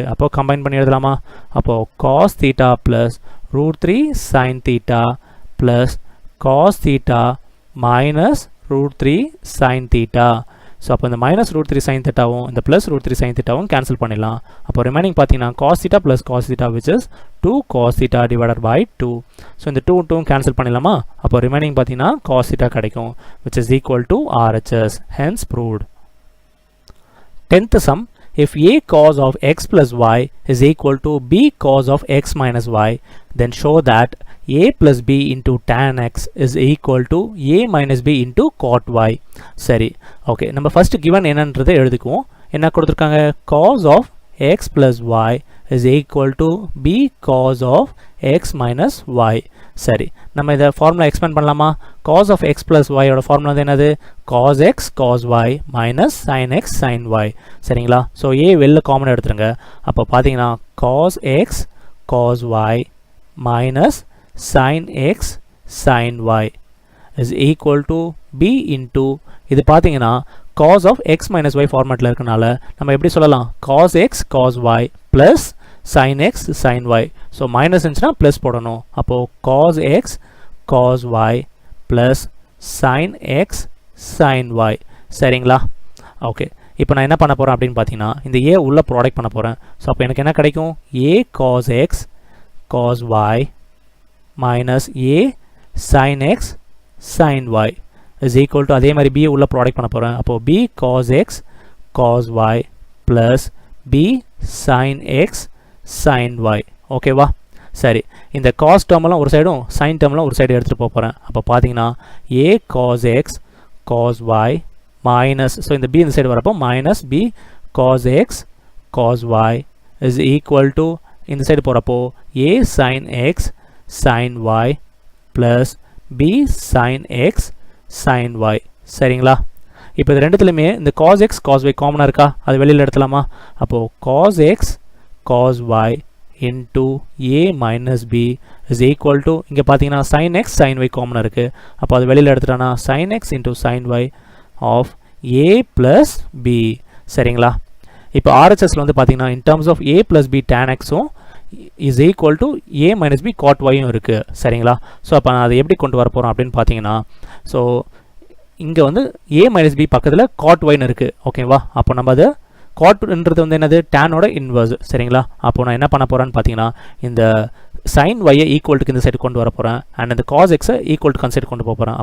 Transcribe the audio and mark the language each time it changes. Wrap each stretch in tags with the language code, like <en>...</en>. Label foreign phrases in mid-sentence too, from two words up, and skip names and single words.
<en>அப்போது கம்பைன் பண்ணி எழுதலாமா? அப்போது cos theta plus √3 sin theta plus cos theta minus √3 sin theta.</en> <ta>ஸோ அப்போ இந்த மைனஸ் √3 sin thetaவும் இந்த ப்ளஸ் √3 sin thetaவும் கேன்சல் பண்ணிடலாம்.</ta> <en>அப்போ ரிமைனிங் பார்த்தீங்கன்னா cos theta plus cos theta which is 2 cos theta divided by 2. ஸோ இந்த 2 கேன்சல் பண்ணிடலாமா? அப்போ ரிமைனிங் பார்த்தீங்கன்னா cos theta கிடைக்கும் which is equal to RHS. hence proved. 10th sum, if a cos of x plus y is equal to b cos of x minus y, then show that a plus b into tan x is equal to a minus b into cot y.</en> <ta>சரி, ஓகே, நம்ம ஃபர்ஸ்ட் given என்னன்றதை எழுதிக்குவோம். என்ன கொடுத்துருக்காங்க?</ta> <en>cos of x plus y is equal to b cos of x minus y.</en> <ta>சரி, நம்ம இதை ஃபார்முலா எக்ஸ்பேண்ட் பண்ணலாமா?</ta> <en>cos of x plus y ஓட ஃபார்முலா வந்து என்னது? cos x cos y minus sin x sin y.</en> <ta>சரிங்களா?</ta> <en>ஸோ a வெளில காமன் எடுத்துருங்க. அப்போ பார்த்தீங்கன்னா cos x cos y minus sin x sin y is equal to b into இது பார்த்தீங்கன்னா cos of x minus y ஃபார்மேட்டில் இருக்கனால நம்ம எப்படி சொல்லலாம்? cos x cos y plus sin x sin y. so minus இருந்துச்சுன்னா ப்ளஸ் போடணும். அப்போது cos x cos y plus sin x sin y.</en> <ta>சரிங்களா? ஓகே, இப்போ நான் என்ன பண்ண போகிறேன் அப்படின்னு பார்த்தீங்கன்னா இந்த a உள்ள ப்ராடக்ட் பண்ண போகிறேன். ஸோ அப்போ எனக்கு என்ன கிடைக்கும்?</ta> <en>a cos x cos y minus a sin x sin y is equal to அதே மாதிரி b உள்ள ப்ராடக்ட் பண்ண போகிறேன். அப்போது b cos x cos y plus b sin x sin y.</en> <ta>ஓகேவா? சரி, இந்த cos டேர்மெல்லாம் ஒரு சைடும் sin டேர்மெல்லாம் ஒரு சைடு எடுத்துகிட்டு போகிறேன்.</ta> <en>அப்போ பார்த்தீங்கன்னா a cos x cos y minus, ஸோ இந்த b இந்த சைடு வரப்போ minus b cos x cos y is equal to இந்த சைடு போகிறப்போ a sin x sin y plus b sin x sin y.</en> <ta>சரிங்களா? இப்போ இது ரெண்டுத்துலையுமே இந்த cos x cos y காமனாக இருக்கா? அது வெளியில் எடுத்துலாமா?</ta> <en>அப்போது cos x cos y into a minus b is equal to இங்கே பார்த்தீங்கன்னா sin x sin y காமனாக இருக்குது. அப்போ அது வெளியில் எடுத்துட்டானா sin x into sin y of a plus b. சரிங்களா? இப்போ RHSல வந்து பார்த்தீங்கன்னா in terms of a plus b tan x ம் is equal to a minus b cot yயும் இருக்குது. சரிங்களா?</en> <ta>ஸோ அப்போ நான் அதை எப்படி கொண்டு வர போகிறோம் அப்படின்னு பார்த்தீங்கன்னா ஸோ இங்கே வந்து a minus b பக்கத்தில் cot yன்னு இருக்குது. ஓகேவா? அப்போ நம்ம அதை காட்ன்றது வந்து என்னது? டேனோட இன்வர்ஸ். சரிங்களா? அப்போ நான் என்ன பண்ண போகிறேன்னு பார்த்தீங்கன்னா இந்த sin y ஈக்குவல்ட்டுக்கு இந்த சைடு கொண்டு வர போகிறேன் அண்ட் இந்த cos x ஈக்குவல் டு சைடு கொண்டு போக போகிறேன்.</ta>